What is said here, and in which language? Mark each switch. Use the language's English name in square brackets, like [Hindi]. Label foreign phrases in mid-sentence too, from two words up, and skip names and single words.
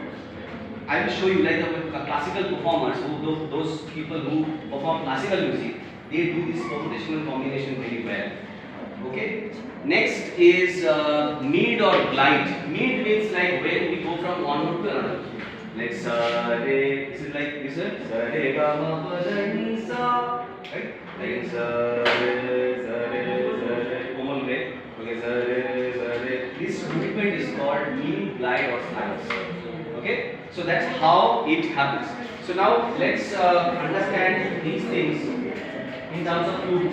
[English] I will show you like the classical performers, those people who perform classical music, they do this permutation and combination very well. Okay. Next is mid or glide. Mid means like when we go from one note to another. Like sa re. This is like this one. Sa re ga ma pa da ni sa. Right? Like sa re sa re sa re. Common way. Okay. Sa re sa re. This movement is called mid, glide or slides. Okay. So that's how it happens. So now let's understand these things in terms of flute.